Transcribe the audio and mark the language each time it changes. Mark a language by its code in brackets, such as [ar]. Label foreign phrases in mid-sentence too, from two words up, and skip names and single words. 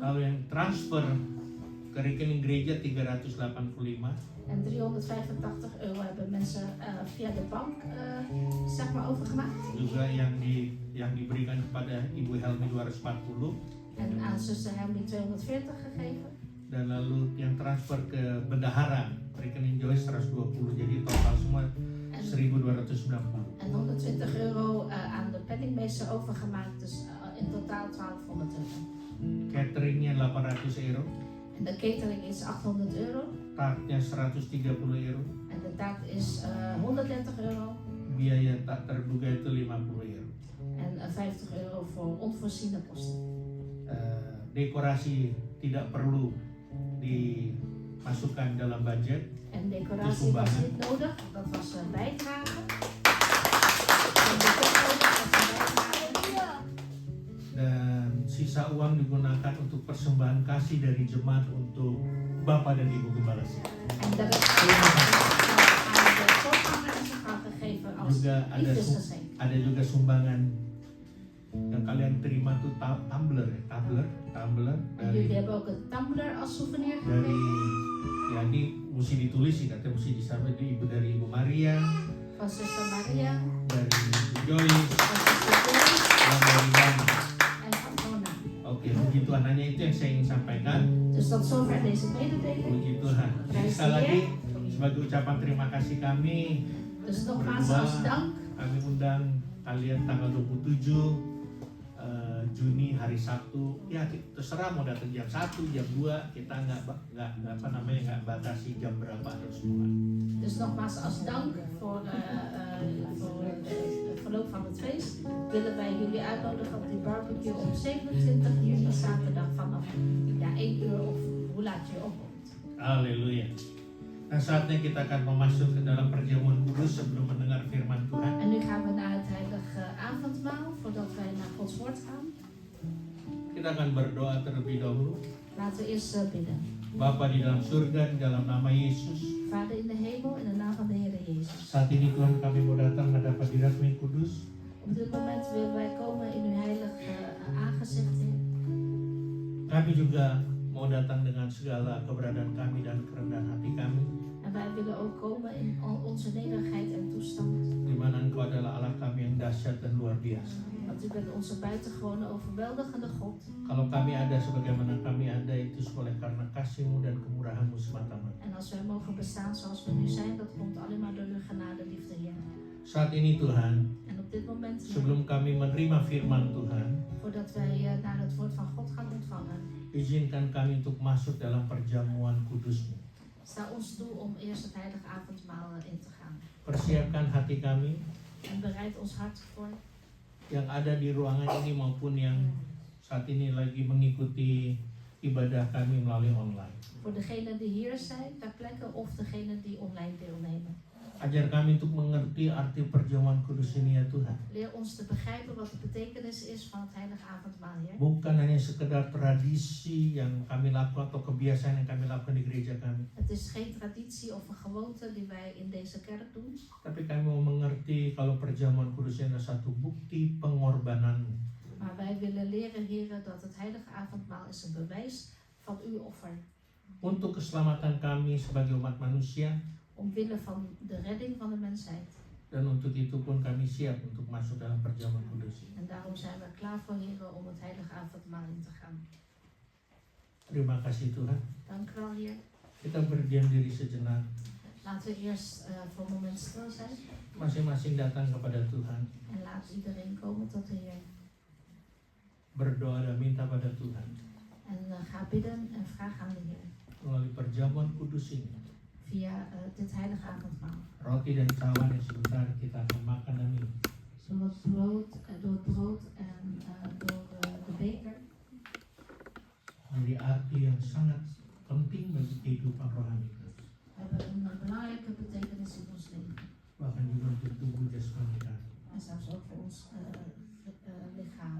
[id] Lalu yang transfer ke rekening gereja 385. [nl] En 385 euro hebben mensen via de bank zeg maar overgemaakt. [id] Juga yang diberikan kepada Ibu Helmi 240. [nl] En aan zuster Helmi 240 gegeven. [id] Dan lalu yang transfer ke bendahara rekening Joyce 120, jadi total semua 1.290. [nl] En 120 euro aan de penningmeester overgemaakt, dus in totaal 1200 euro. [id] Cateringnya 800 euro, [nl] En de catering is 800 euro. [id] tartnya 130 euro, [nl] En de taart is 130 euro. [id] biaya tak terduga itu 50 euro. [nl] En 50 euro voor onvoorziene kosten. [id] Dekorasi tidak perlu dimasukkan dalam budget. [nl] En decoratie was niet nodig, dat was een bijdrage. En de kosten was een bijdrage. [id] Dan sisa uang digunakan untuk persembahan kasih dari jemaat untuk Bapak dan Ibu Gembala. [nl] En de rest aan de voorganger en zijn vrouw gegeven als [id] Juga [nl] liefdesgeschenk. [id] ada juga sumbangan yang kalian terima tuh tumbler [nl] En jullie hebben ook een tumbler als souvenir [id] dari [nl] gekregen. [id] ya ini mesti ditulis sih, katanya mesti disampaikan dari Ibu Maria, [nl] Van zuster Maria, [id] dari Ibu Joyce, [nl] van zuster Joyce [id] dan dari Dani. [nl] en van Mona. [id] Oke, puji Tuhan, hanya itu yang saya ingin sampaikan. [nl] Dus tot zover deze mededeling. [id] Puji Tuhan. Jadi sekali lagi sebagai ucapan terima kasih kami, [nl] Dus nogmaals als dank. [id] kami undang kalian tanggal 27 Juni hari Sabtu. Ya terserah mau datang jam 1, jam 2, kita nggak batasi jam berapa harus semua. [nl] Dus nogmaals als dank voor het verloop van het feest willen wij jullie uitnodigen op die barbecue op 27 juni zaterdag vanaf 1 uur of hoe laat je opkomt. [id] Haleluya. Dan saatnya kita akan memasuki ke dalam perjamuan kudus sebelum mendengar firman Tuhan. [nl] En nu gaan we naar het heilige avondmaal voordat wij naar Gods woord gaan. [id] Kita akan berdoa terlebih dahulu. [nl] Laten we eerst bidden. [id] Bapa di dalam surga, di dalam nama Yesus. [nl] Vader in de hemel, in de naam van de Heer Jezus. [id] Saat ini Tuhan kami mau datang menghadap hadirat-Mu yang kudus. [nl] Op dit moment willen wij komen in uw heilig aangezicht, Heer. [id] Kami juga mau datang dengan segala keberadaan kami dan kerendahan hati kami. [nl] En wij willen ook komen in al onze nederigheid en toestand. [id] Di mana Engkau adalah Allah kami yang dahsyat dan luar biasa. [nl] Want u bent onze buitengewone overweldigende God. [id] Kalau kami ada sebagaimana kami ada itu oleh karena kasih-Mu dan kemurahan-Mu semata-mata. [nl] En als wij mogen bestaan zoals we nu zijn, dat komt alleen maar door uw genade, liefde, Heer. [id] Saat ini Tuhan, [nl] En op dit moment, Heer, [id] sebelum kami menerima firman Tuhan, [nl] voordat wij naar het woord van God gaan ontvangen, [id] izinkan kami untuk masuk dalam perjamuan kudus-Mu. [nl] sta ons toe om eerst het heilige avondmaal in te gaan. [id] Persiapkan hati kami [nl] En bereid ons hart voor. [id] yang ada di ruangan ini maupun yang saat ini lagi mengikuti ibadah kami melalui online. [nl] Voor degenen die hier zijn, ter plekke, of degenen die online deelnemen. [id] Ajar kami untuk mengerti arti perjamuan kudus ini ya Tuhan. [nl] Leer ons te begrijpen wat de betekenis is van het heilige avondmaal, Heer. [id] Bukan hanya sekedar tradisi yang kami lakukan atau kebiasaan yang kami lakukan di gereja kami. [nl] Het is geen traditie of een gewoonte die wij in deze kerk doen. [id] Tapi kami mau mengerti kalau perjamuan kudus ini adalah satu bukti pengorbanan-Mu. [nl] Maar wij willen leren, Heer, dat het heilige avondmaal is een bewijs van uw offer. [id] Untuk keselamatan kami sebagai umat manusia. [nl] Omwille van de redding van de mensheid. [id] Dan untuk itu pun kami siap untuk masuk dalam perjamuan kudus ini. [nl] En daarom zijn we klaar voor, Heer, om het heilige avondmaal in te gaan. [id] Terima kasih Tuhan. [nl] Dank u wel, Heer. [id] Kita berdiam diri sejenak. [nl] Laten we eerst voor een moment stil zijn. [id] Masing-masing datang kepada Tuhan. [nl] En laat iedereen komen tot de Heer. [id] Berdoa dan minta pada Tuhan. [nl] En ga bidden en vraag aan de Heer. [id] Melalui perjamuan kudus ini. [nl] Via dit heilige avondmaal. [id] Roti dan cawan yang sebentar kita akan makan dan minum. [nl] Door het brood en door de beker. [id] Jadi arti yang sangat penting bagi kehidupan rohani. [nl] Hebben een belangrijke betekenis in ons leven. [id] Bahkan juga untuk tubuh jasmani kita. [nl] En zelfs ook voor ons lichaam.